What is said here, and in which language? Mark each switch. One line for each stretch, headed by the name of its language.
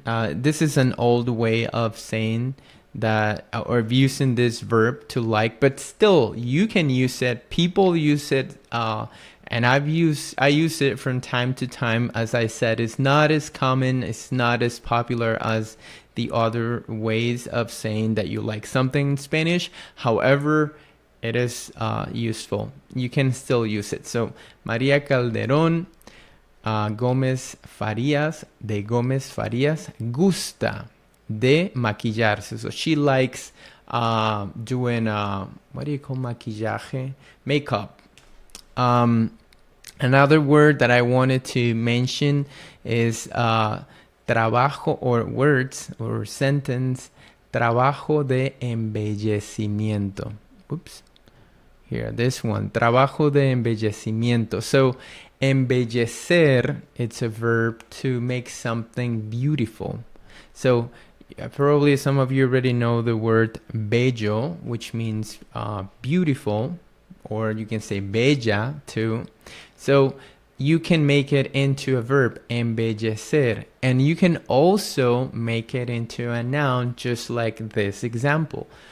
English: This is an old way of saying that, or using this verb to like, but still you can use it. People use it, and I use it from time to time. As I said, it's not as common, it's not as popular as the other ways of saying that you like something in Spanish. However, it is useful. You can still use it.
Spanish: So María Calderón Gómez Farías de Gómez Farías gusta de maquillarse.
English: So she likes doing, what do you call maquillaje? Makeup. Another word that I wanted to mention is trabajo, or words or sentence, trabajo de embellecimiento. Oops. Here, this one, trabajo de embellecimiento. So embellecer, it's a verb to make something beautiful. So probably some of you already know the word bello, which means beautiful, or you can say bella too. So you can make it into a verb, embellecer, and you can also make it into a noun, just like this example.